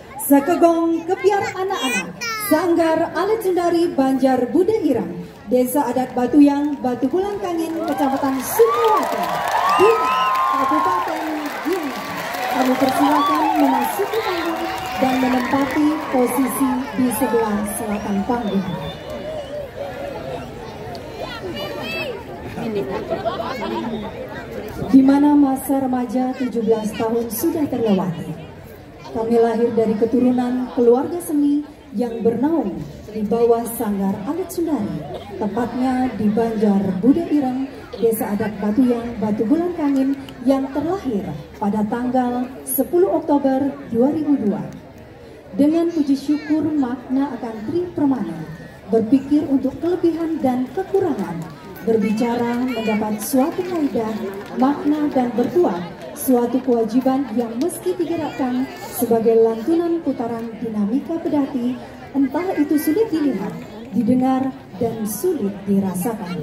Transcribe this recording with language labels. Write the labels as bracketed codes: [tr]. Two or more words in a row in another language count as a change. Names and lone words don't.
[id] Sekegong Kebiar Anak-anak Sanggar Alit Sundari Banjar Bude Ireng, Desa Adat Batuyang, Batu Bulan Kangin, Kecamatan Sukawati, Dina, Kabupaten Gianyar. Kami persilakan memasuki panggung dan menempati posisi di sebelah selatan panggung. Di mana masa remaja 17 tahun sudah terlewati. Kami lahir dari keturunan keluarga seni yang bernaung di bawah Sanggar Alit Sundari, tepatnya di Banjar Bude Ireng, Desa Adat Batuyang, Batu Bulan Kangin, yang terlahir pada tanggal 10 Oktober 2002. Dengan puji syukur makna akan Tri Permana, berpikir untuk kelebihan dan kekurangan, berbicara mendapat suatu kaidah, makna dan berbuat suatu kewajiban yang meski digerakkan sebagai lantunan putaran dinamika pedati, entah itu sulit dilihat, didengar, dan sulit dirasakan.